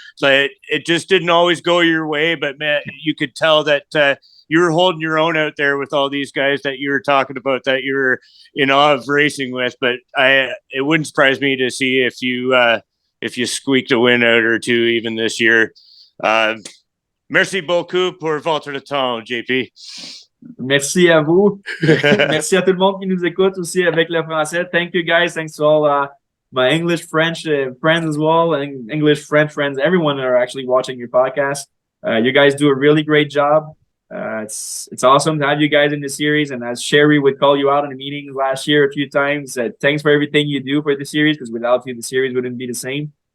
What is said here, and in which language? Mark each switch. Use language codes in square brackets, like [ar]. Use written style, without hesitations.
[en] So it just didn't always go your way, but man, you could tell that you were holding your own out there with all these guys that you were talking about, that you were in awe of racing with. But it wouldn't surprise me to see if you squeaked a win out or two even this year. [fr] Merci beaucoup pour votre temps, JP. Merci à vous. Merci à tout le monde qui nous écoute aussi avec le français. [en] Thank you, guys. Thanks to all my English, French friends as well, and English, French friends, everyone that are actually watching your podcast. You guys do a really great job. It's awesome to have you guys in the series. And as Sherry would call you out in the meetings last year a few times, thanks for everything you do for the series, because without you, the series wouldn't be the same.